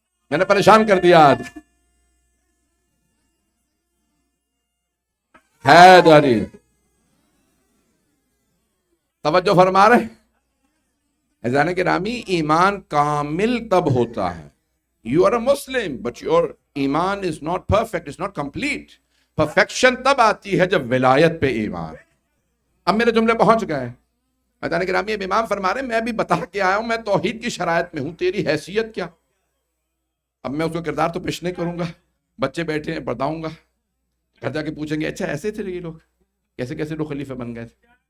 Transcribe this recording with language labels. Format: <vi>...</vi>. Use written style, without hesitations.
<ur>میں نے پریشان کر دیا آج. ہے داری توجہ فرما رہے. عزیزان گرامی ایمان کامل تب ہوتا ہے.</ur> <en>You are a Muslim but your ایمان is not perfect, it's not complete.</en> <ur>Perfection تب آتی ہے جب ولایت پہ ایمان. اب میرے جملے پہنچ گئے. عزیزان گرامی اب امام فرما رہے ہیں میں ابھی بتا کے آیا ہوں میں توحید کی شرائط میں ہوں, تیری حیثیت کیا؟ اب میں اس کو کردار تو پیش نہیں کروں گا. بچے بیٹھے ہیں بتاؤں گا, گھر جا کے پوچھیں گے اچھا ایسے تھے یہ لوگ, کیسے کیسے لوگ خلیفہ بن گئے تھے.</ur>